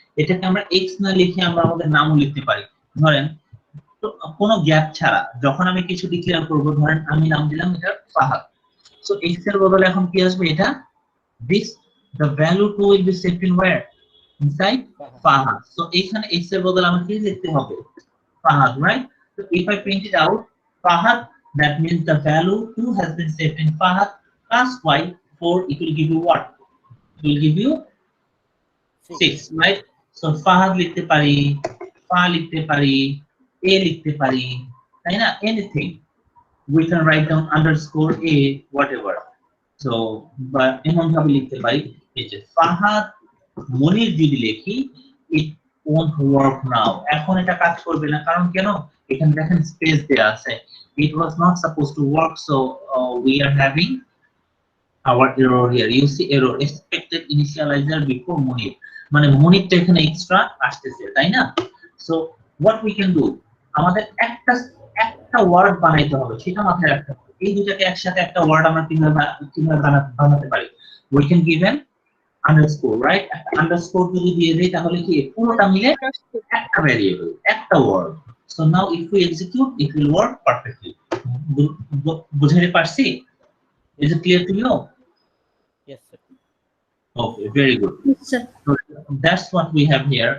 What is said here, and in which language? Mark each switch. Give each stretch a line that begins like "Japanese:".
Bangla: এটাকে আমরা এক্স না লিখে আমরা আমাদের নামও লিখতে পারি। ধরেন তো কোনো গ্যাপ ছাড়া যখন আমি কিছু ডিক্লেয়ার করব, ধরেন আমি নাম দিলাম এটা ফাহাদ, সো এক্স এর বদলে এখন কি আসবে, এটা
English: this the value 2 will be saved in where, inside Fahad.
Bangla: So এখানে x এর বদলে আমাকে কি লিখতে হবে, Fahad, right?
English: So if I print it out Fahad, that means the value 2 has been saved in Fahad plus y 4, it will give you what, it will give you 6, right?
Bangla: So Fahad লিখতে পারি, Fa লিখতে পারি, A লিখতে পারি, তাই না,
English: anything we can write down underscore A whatever.
Bangla: So but এমন ভাবে লিখতে পারি, এই যে ফাহাদ মনির যদি লিখি,
English: it won't work now,
Bangla: এখন এটা কাজ করবে না, কারণ কেন, এখানে দেখেন স্পেস দেয়া আছে,
English: it was not supposed to work, so we are having our error here. You see error, expected initializer before munir,
Bangla: মানে munirটা এখানে এক্সট্রা আসতেছে, তাই না?
English: So what we can do,
Bangla: আমাদের একটা ওয়ার্ড বানাইতে হবে, সেটা মাথায় রাখতে হবে। এই দুটাকে একসাথে একটা ওয়ার্ড আমরা কিভাবে বানাতে পারি,
English: we can give an underscore, right?
Bangla: একটা আন্ডারস্কোর যদি দিয়ে দেই তাহলে কি পুরোটা মিলে একটা ভ্যারিয়েবল, একটা word.
English: So now if we execute, it will work perfectly.
Bangla: বুঝাতে পারছি?
English: Is it clear to you? Yes, sir. Okay, very good. Yes, sir. So that's what we have here.